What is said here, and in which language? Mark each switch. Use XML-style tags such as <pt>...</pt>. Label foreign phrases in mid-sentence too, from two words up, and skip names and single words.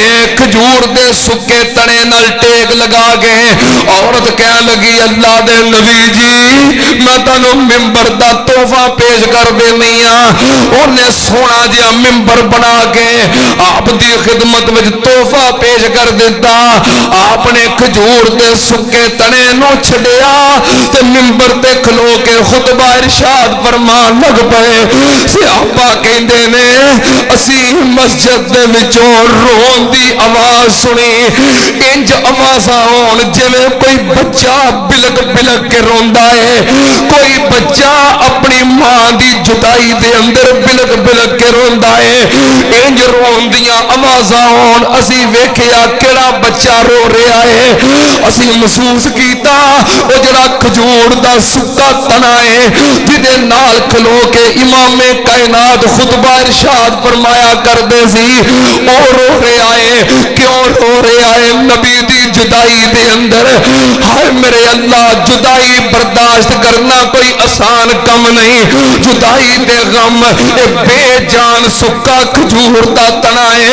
<pa>ایک کھجور دے سکے تنے نال ٹیک لگا کے عورت کہنے لگی اللہ دے نبی جی میں تانوں ممبر دا تحفہ پیش کر دینی ہاں. انہیں سونا جہا ممبر بنا کے آپ دی خدمت وچ تحفہ پیش کر دیتا. آپ نے کھجور دے سکے تنے نو چھڈیا تے ممبر تے کھلو کے خطبہ ارشاد فرمان لگ پئے. صحابہ کہندے نے اسی مسجد دے وچوں رون دی آواز سنی. انج آوازاں ہون جویں کوئی بچہ بلک بلک کے روندا ہے، کوئی بچہ اپنی ماں دی جدائی دے اندر بلک بلک کے روندا ہے. انج رون دیاں آوازاں ہون. اسی ویکھیا کیڑا بچہ رو رہا ہے. اسی محسوس کیتا او جڑا کھجور دا سکا تنا ہے جدے نال کھلو کے امام کائنات خطبہ ارشاد فرمایا کردے سی او رو رہا ہے. کیوں رو رہا ہے؟ نبی دی جدائی دے اندر. ہائے میرے اللہ جدائی برداشت کرنا کوئی آسان کم نہیں. جدائی دے غم اے بے جان سکا کھجور دا تنا ہے.</pa>